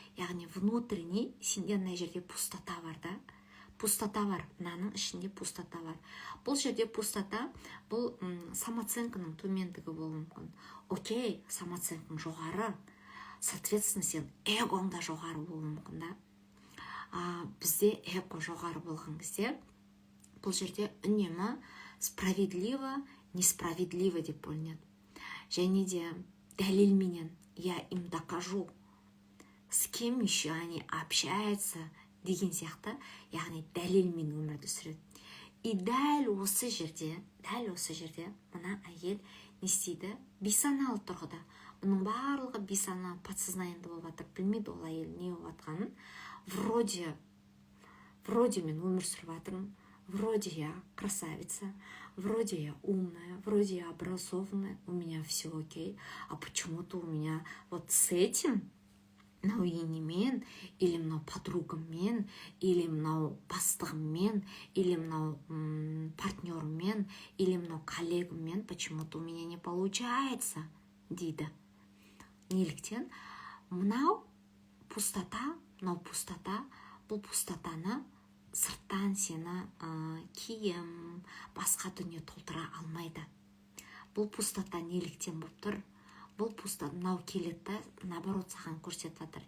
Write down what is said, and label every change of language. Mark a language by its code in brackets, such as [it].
[kk] Яғни внутренний сенде мына жерде пустота бар да. Пустота бар, мынаның ішінде пустота бар. Бұл жерде пустота, бұл самооценканың төмендігі болуы мүмкін. Окей, самооценкаң жоғары, соответственно, сен эгоң да жоғары болуы мүмкін да. Бізде эго жоғары болған кезде, бұл жерде үнемі [ru] справедливо, несправедливо [kk] деп бөлінеді. Және де дәлелменен, [ru] я им докажу, с кем еще они общаются [kk] деген сияқты, яғни дәлелмен өмірді сүреді. И дәл осы жерде мына әйел не істейді? Бейсаналы тұрғыда. Бұның барлығы бейсаналы подсознайында болып жатыр. Білмейді ол әйел не болып жатқанын. Вроде мен өмір сүріп жатырмын. [ru] Вроде я красавица, вроде я умная, вроде я образованная, у меня все окей. А почему-то у меня вот с этим, [kk] мынау енемен, [ru] или [kk] мынау подругаммен, [ru] или [kk] мынау бастығыммен, [ru] или [kk] мынау партнерыммен, [ru] или [kk] мынау коллегаммен, почему-то [ru] у меня не получается, [kk] дейді. Неліктен? Мынау пустота, бұл пустотаны сырттан сені киім, басқа дүние толтыра алмайды. Бұл пустота неліктен болып тұр? Бұл пустота мынау келеді, наоборот саған көрсетіп жатыр.